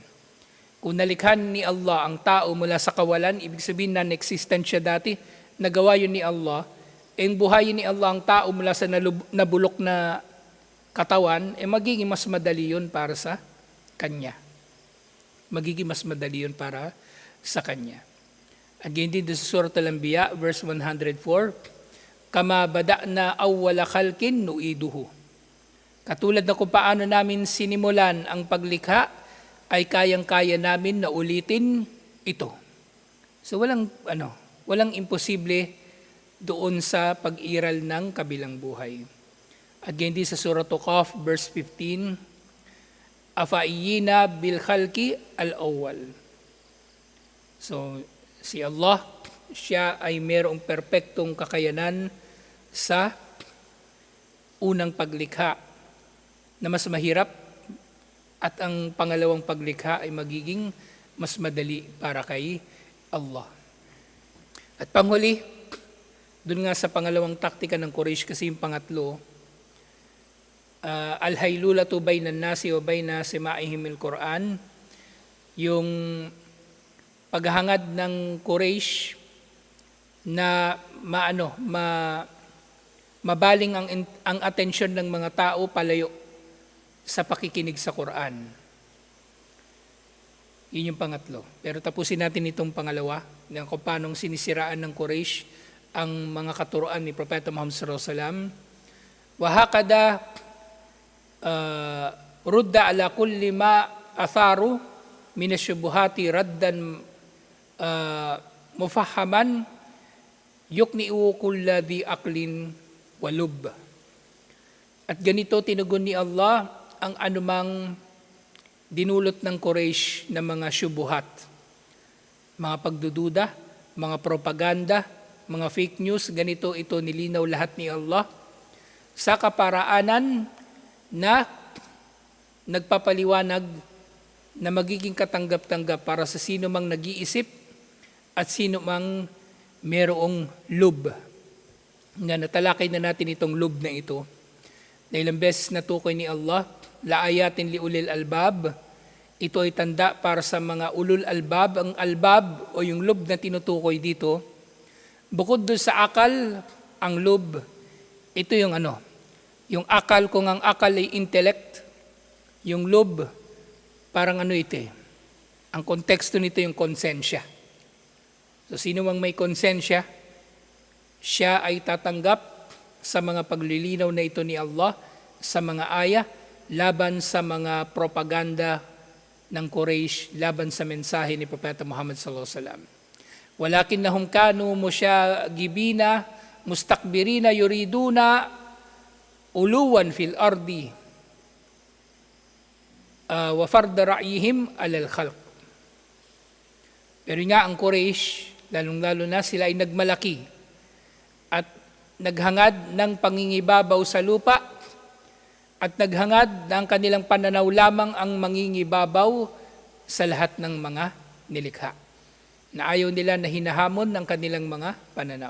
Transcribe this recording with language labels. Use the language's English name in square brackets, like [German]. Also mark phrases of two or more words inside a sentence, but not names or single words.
[Filipino] Kung nalikhan ni Allah ang tao mula sa kawalan, ibig sabihin non-existent siya dati, nagawa yun ni Allah, ang buhayin ni Allah ang tao mula sa nabulok na katawan, magiging mas madali yun para sa Kanya. Magiging mas madali yun para sa Kanya. At yun din sa Surah Al-Anbiya, verse 104, [Arabic] كما بدأنا أول خلق نعيده. [Filipino] Katulad na kung paano namin sinimulan ang paglikha, ay kayang-kaya namin na ulitin ito. So walang imposible doon sa pag-iral ng kabilang buhay. At ganyan din sa Surah Qaf, verse 15, [Arabic] أفعيينا بالخلق الأول. [Filipino] So, si Allah, siya ay mayroong perpektong kakayanan sa unang paglikha na mas mahirap, at ang pangalawang paglikha ay magiging mas madali para kay Allah. At panghuli, dun nga sa pangalawang taktika ng Quraysh, kasi yung pangatlo, [Arabic] الحيلولة بين الناس وبين سماعهم القرآن, [Filipino] yung paghahangad ng Quraysh na mabaling ang atensyon ng mga tao palayo sa pakikinig sa Quran. Yun yung pangatlo. Pero tapusin natin itong pangalawa, kung paano sinisiraan ng Quraysh ang mga katuruan ni Propeta Muhammad [Arabic] صلى الله عليه وسلم. وهكذا رد على كل ما أثاروا من الشبهات ردا مفهما يقنع كل ذي عقل ولب. [Filipino] At ganito tinugon ni Allah ang anumang dinulot ng Quraysh na mga syubuhat, mga pagdududa, mga propaganda, mga fake news. Ganito ito nilinaw lahat ni Allah sa kaparaanan na nagpapaliwanag na magiging katanggap-tanggap para sa sino mang nag-iisip at sino mang merong lub. Nga natalakay na natin itong lub na ito. Na ilang beses natukoy ni Allah, [Arabic] لآيات لأولي الألباب. [Filipino] Ito ay tanda para sa mga [Arabic] أولو الألباب. [Filipino] Ang albab o yung lub na tinutukoy dito, bukod doon sa akal, ang lub, ito yung yung akal, kung ang akal ay intellect, yung lub, parang ito ang konteksto nito yung konsensya. So sino mang may konsensya, siya ay tatanggap sa mga paglilinaw na ito ni Allah, sa mga aya, laban sa mga propaganda ng Quraysh, laban sa mensahe ni Propeta Muhammad [Arabic] صلى الله عليه وسلم. ولكنهم كانوا مشاغبين مستكبرين يريدون علوا في الأرض وفرض رأيهم على الخلق. [Filipino] Pero nga ang Quraysh, lalong-lalo na sila ay nagmalaki at naghangad ng pangingibabaw sa lupa at naghangad ng kanilang pananaw lamang ang mangingibabaw sa lahat ng mga nilikha, na ayaw nila na hinahamon ng kanilang mga pananaw.